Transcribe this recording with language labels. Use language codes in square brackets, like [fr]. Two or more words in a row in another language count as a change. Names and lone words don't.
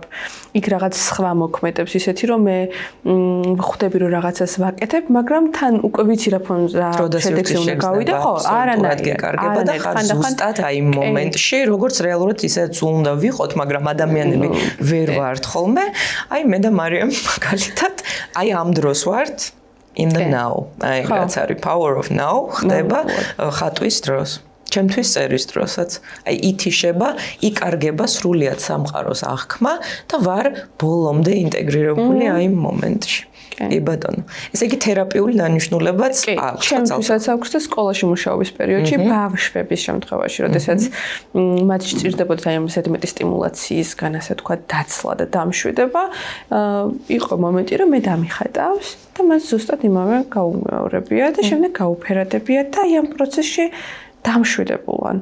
[ka] იქ რაღაც სხვა მოქმედებს ისეთი, რომ მე ხვდები რომ რაღაცას ვაკეთებ, მაგრამ თან უკვე ვიცი რა შედეგი უნდა გავიდე, ხო, არანაირად გეკარგება და ხარ ზუსტად აი იმ მომენტში, როგორც რეალურად ისეც უნდა ვიყოთ, მაგრამ ადამიანები ვერ ვართ ხოლმე. აი მე და მარიამ მაგალითად აი ამ დროს ვართ [en] in the now. [ka] აი რაც არის [en] power of now [ka] ხდება ხატვის დროს. ჩემთვის წერის დროსაც. აი ითიშება, იკარგება სრულიად სამყაროს აღქმა და ვარ ბოლომდე ინტეგრირებული აი იმ მომენტში. კი ბატონო. ესე იგი თერაპიული დანიშნულებაც აქვს. ჩემთვისაც აქვს და სკოლაში მუშაობის პერიოდში ბავშვების შემთხვევაში, როდესაც მათ სჭირდებოდა აი ესეთი მეტი სტიმულაციისგან, ასე ვთქვათ, დაცლა და დამშვიდება, იყო მომენტი, რომ მე დამიხატავს და მას ზუსტად იმავე გაუმეორებია და შემდეგ გაუფერადებია და აი ამ პროცესში დამშვიდებულან.